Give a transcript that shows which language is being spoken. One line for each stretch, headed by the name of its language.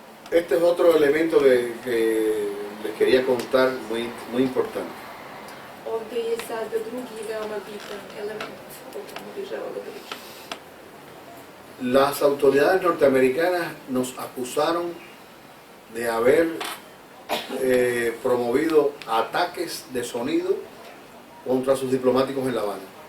Spanish: Este es otro elemento que les quería contar muy importante.
Serbian: Ovde je sada drugi veoma bitan element o komu bih želeo da pričam.
Spanish: Las autoridades norteamericanas nos acusaron de haber promovido ataques de sonido contra sus diplomáticos en La Habana.